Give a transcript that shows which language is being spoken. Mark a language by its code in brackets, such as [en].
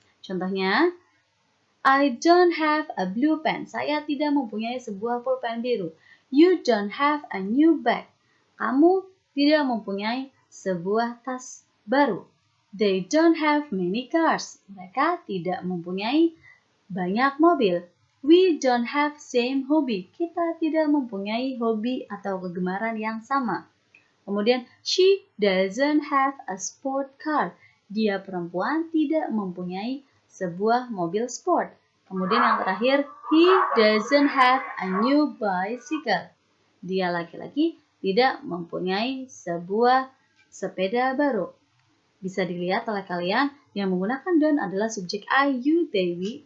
[id] Contohnya, [en] I don't have a blue pen. [id] Saya tidak mempunyai sebuah pulpen biru. [en] You don't have a new bag. [id] Kamu tidak mempunyai sebuah tas baru. [en] They don't have many cars. [id] Mereka tidak mempunyai banyak mobil. [en] We don't have same hobby. [id] Kita tidak mempunyai hobi atau kegemaran yang sama. Kemudian, [en] she doesn't have a sport car. [id] Dia perempuan tidak mempunyai sebuah mobil sport. Kemudian yang terakhir, [en] he doesn't have a new bicycle. [id] Dia laki-laki tidak mempunyai sebuah sepeda baru. Bisa dilihat oleh kalian, yang menggunakan don't adalah subjek I, you, they, we.